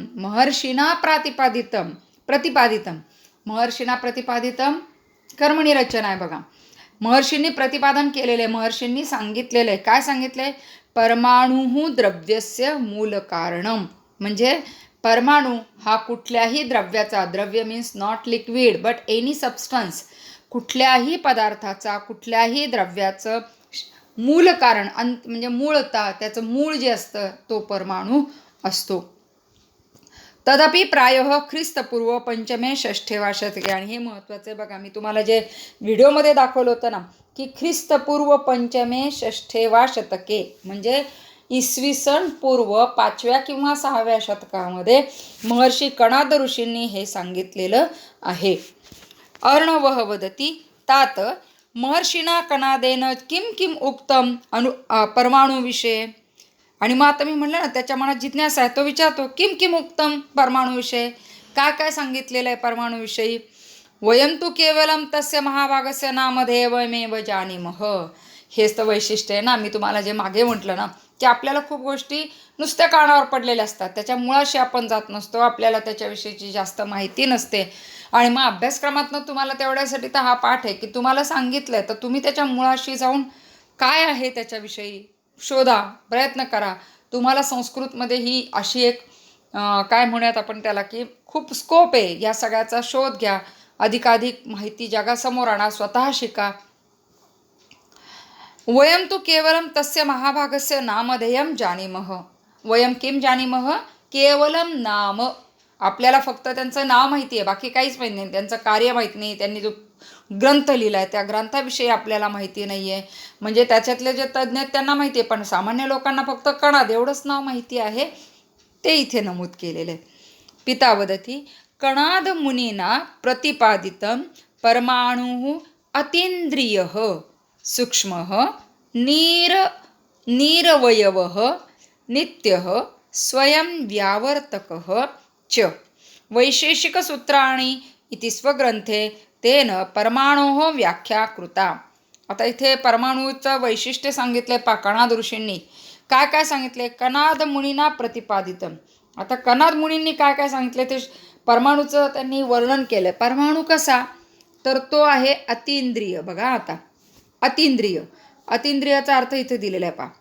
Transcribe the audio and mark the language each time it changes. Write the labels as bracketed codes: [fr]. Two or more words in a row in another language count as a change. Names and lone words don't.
[sa] महर्षिणा प्रतिपादितम महर्षिणा प्रतिपादितम [mr] कर्मणी रचना आहे बघा. महर्षींनी प्रतिपादन केलेले, महर्षींनी सांगितलेले. काय सांगितले? [sa] परमाणु द्रव्यस्य मूल कारणम [mr] म्हणजे परमाणू हा कुठल्याही द्रव्याचा, द्रव्य [en] means not liquid but any substance, [mr] कुठल्याही पदार्थाचा, कुठल्याही द्रव्याचं मूल कारण म्हणजे मूळता, त्याचं मूळ जे असतं तो परमाणू असतो. [sa] तदपि प्रायः ख्रिस्तपूर्व 5मे 6 वा शतके. [mr] आणि हे महत्त्वाचं आहे बघा, मी तुम्हाला जे व्हिडिओमध्ये दाखवलं होतं ना, की [sa] ख्रिस्तपूर्व 5मे 6 वा शतके [mr] म्हणजे इसवी सन पूर्व 5व्या किंवा 6व्या शतकामध्ये महर्षी कणाद ऋषींनी हे सांगितलेलं आहे. [sa] अर्णवः वदती तात महर्षिणा कणादेन किम किम उक्तम परमाणुविषये. [mr] आणि मग आता मी म्हणलं ना, त्याच्या मनात जिज्ञासा आहे, तो विचारतो [sa] किम किम उक्तम परमाणुविषये, [mr] काय काय सांगितलेलं आहे परमाणुविषयी. [sa] वयं तु केवलम तस्य महाभागस्य नामधेयमेव जानीमः. [mr] हेच तर वैशिष्ट्य आहे ना. मी तुम्हाला जे मागे म्हटलं ना, की आपल्याला खूप गोष्टी नुसत्या कानावर पडलेल्या असतात, त्याच्या मुळाशी आपण जात नसतो, आपल्याला त्याच्याविषयीची जास्त माहिती नसते. आणि मग अभ्यासक्रमातनं तुम्हाला तेवढ्यासाठी तर हा पाठ आहे, की तुम्हाला सांगितलं आहे तर तुम्ही त्याच्या मुळाशी जाऊन काय आहे त्याच्याविषयी शोधा, प्रयत्न करा. तुम्हाला संस्कृतमध्ये ही अशी एक काय म्हणूयात आपण त्याला, की खूप स्कोप आहे. या सगळ्याचा शोध घ्या, अधिकाधिक माहिती जगासमोर आणा, स्वतः शिका. [sa] वयं तु केवलम तस्य महाभागस्य नामधेयम जानीमः. वयं किम जानीमः? केवलम नाम. [mr] आपल्याला फक्त त्यांचं नाव माहिती आहे, बाकी काहीच माहिती नाही, त्यांचं कार्य माहीत नाही, त्यांनी जो ग्रंथ लिहिला आहे त्या ग्रंथाविषयी आपल्याला माहिती नाही आहे. म्हणजे त्याच्यातले जे तज्ज्ञ आहेत त्यांना माहिती आहे, पण सामान्य लोकांना फक्त कणाद एवढंच नाव माहिती आहे, ते इथे नमूद केलेलं आहे. [sa] पिता वदती कणाद मुनीना प्रतिपादितं परमाणुः अतीन्द्रियः सूक्ष्मः निरवयवः नित्यः स्वयं व्यावर्तकः च वैशेषिकसूत्राणि इति स्वग्रंथे तेन परमाणोः व्याख्या कृता. [mr] आता इथे परमाणूचं वैशिष्ट्य सांगितले कणाद ऋषींनी. काय काय सांगितले? [sa] कणाद मुनीना प्रतिपादितम. [mr] आता कणाद मुनींनी काय काय सांगितले ते परमाणूचं त्यांनी वर्णन केलं. परमाणू कसा? तर तो आहे अतींद्रिय. बघा आता अतींद्रिय, अतींद्रियाचा अर्थ इथे दिलेला आहे पहा.